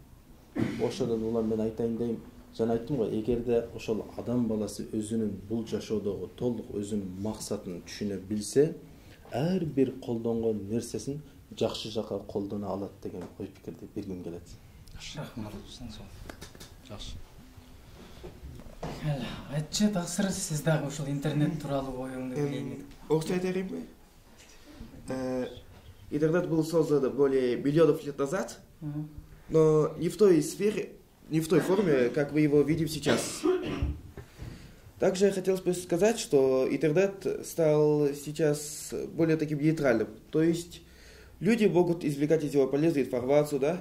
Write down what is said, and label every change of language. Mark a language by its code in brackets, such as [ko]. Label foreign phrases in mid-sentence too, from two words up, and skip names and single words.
[ky] Ошодон улам мен айтайын дейм, жана айттым го, эгерде ошол адам баласы өзүнүн бул жашоодогу толук өзүнүн максатын түшүнө билсе, ар бир колдонгон нерсесин жакшы жакка колдоно алат деген ой пикирди бергим келет. Рахмат. Жакшы. Айтчы Тасыр, сиз дагы ушул интернет тууралуу оюңду билейин. Окча айтайынбы? [ru] Интернет был создан более миллионов лет назад, но не в той сфере, не в той форме, как мы его видим сейчас. Также хотелось бы сказать, что интернет стал сейчас более таким нейтральным. То есть люди могут извлекать из него полезную информацию, да?